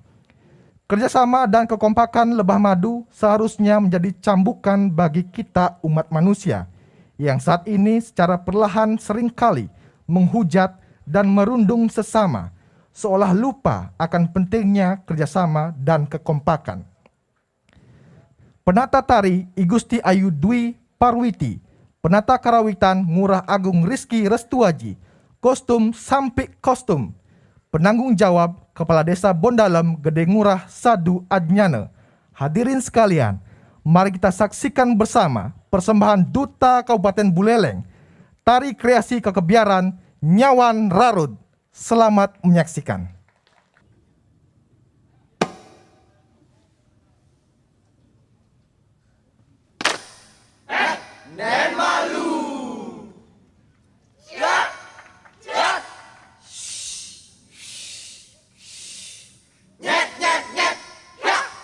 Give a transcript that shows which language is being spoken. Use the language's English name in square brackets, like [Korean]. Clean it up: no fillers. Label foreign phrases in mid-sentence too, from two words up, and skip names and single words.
[Indonesian] Kerjasama dan kekompakan lebah madu seharusnya menjadi cambukan bagi kita umat manusia yang saat ini secara perlahan seringkali menghujat dan merundung sesama, seolah lupa akan pentingnya kerjasama dan kekompakan. Penata tari I Gusti Ayu Dwi Parwiti, penata karawitan Ngurah Agung Rizky Restuaji, kostum Sampik Kostum, penanggung jawab Kepala Desa Bondalem Gede Ngurah Sadu Adnyana. Hadirin sekalian, mari kita saksikan bersama persembahan Duta Kabupaten Buleleng, tari kreasi kekebiaran Nyawan Rarud. Selamat menyaksikan. [Balinese] Nen malu. [Indonesian] Siap. Siap. Nyet nyet nyet. Ya.